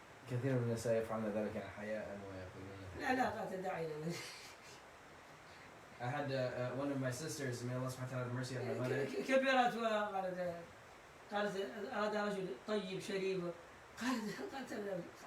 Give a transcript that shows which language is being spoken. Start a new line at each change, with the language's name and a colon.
Arabic: كثير من النساء يفعلن ذلك حياء ويقولون لا قالت دعينا.
English: I had one of my sisters, may Allah subhanahu wa ta'ala have mercy on my mother.
Arabic: كبرت وقالت أراد رجل طيب شريف قالت